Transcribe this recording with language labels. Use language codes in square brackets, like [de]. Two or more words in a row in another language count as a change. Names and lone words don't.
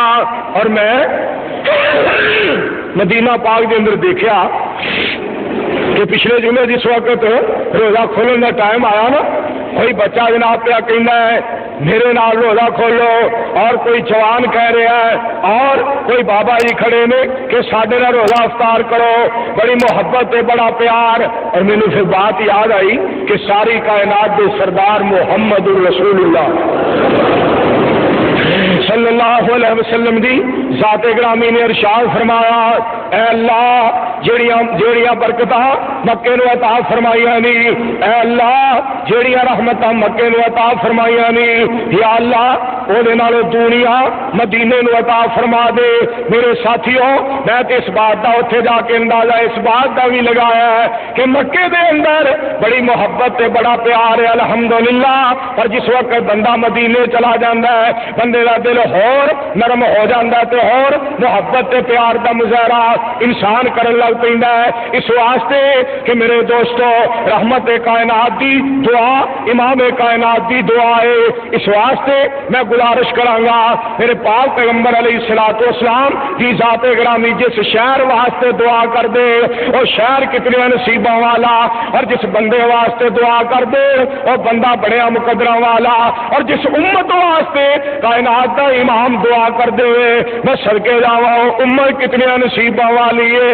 [pa] اور میں مدینہ پاک دے اندر دیکھا کہ پچھلے جمعے جس وقت روزہ کھولنے کا ٹائم آیا نا, کوئی بچہ جناب پہ کہنا ہے میرے نال روزہ کھولو, اور کوئی جوان کہہ رہا ہے, اور کوئی بابا جی کھڑے نے کہ ساڈے نال روزہ افطار کرو, بڑی محبت ہے بڑا پیار. اور مینوں پھر بات یاد آئی کہ ساری کائنات دے سردار محمد رسول اللہ صلی اللہ علیہ وسلم دی ذات گرامی نے ارشاد فرمایا, اے اللہ جیڑیاں برکتاں مکے نو عطا فرمائیاں نی, اے اللہ جیڑیاں رحمتاں مکے نو عطا فرمائیاں نی, یا اللہ او دے نالوں دنیا مدینے نو عطا فرما دے. میرے ساتھیوں میں تے اس بات دا اوتھے جا کے اندازہ اس بات دا بھی لگایا ہے کہ مکے دے اندر بڑی محبت تے بڑا پیار ہے الحمدللہ, پر جس وقت بندہ مدینے چلا جاندا ہے بندے دا دل ہور نرم ہو جاندا ہے تے ہور محبت تے پیار دا مظاہرہ انسان کرن لگ پیندا ہے. اس واسطے کہ میرے دوستو رحمت کائنات دی دعا امام کائنات دی دعا ہے. اس واسطے میں گزارش کراں گا میرے پاک پیغمبر علیہ الصلوۃ والسلام کی ذات گرامی جس شہر واسطے دعا کر دے وہ شہر کتنے نصیباں والا, اور جس بندے واسطے دعا کر دے وہ بندہ بڑیا مقدراں والا, اور جس امت واسطے کائنات دا امام دعا کر دے میں صدقے جاواں امت کتنے نصیباں والی ہے.